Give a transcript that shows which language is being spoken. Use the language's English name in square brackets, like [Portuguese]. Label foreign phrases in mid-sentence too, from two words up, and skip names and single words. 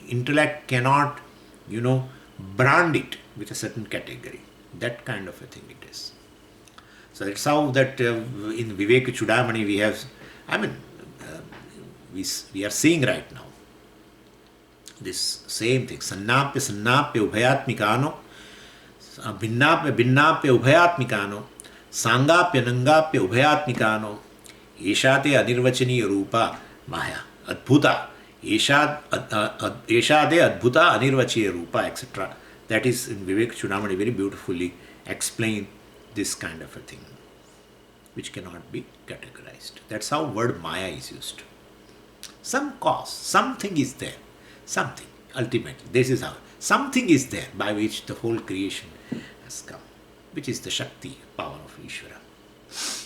[English] Intellect cannot, brand it with a certain category. That kind of a thing it is. So that's how that in Vivek Chudamani we have, we are seeing right now. This same thing. [Sanskrit] Sannapya ubhayatmikano, bhinnapya ubhayatmikano, sangapya nangapya ubhayatmikano, eshate anirvachaniya rupa maya, adbhuta, eshade adbhuta anirvachaniya rupa, [English] etc. That is in Vivek Chudamani very beautifully explained this kind of a thing, which cannot be categorized. That's how word maya is used. Some cause, something is there. Something, ultimately, this is how. Something is there by which the whole creation has come, which is the Shakti, power of Ishvara.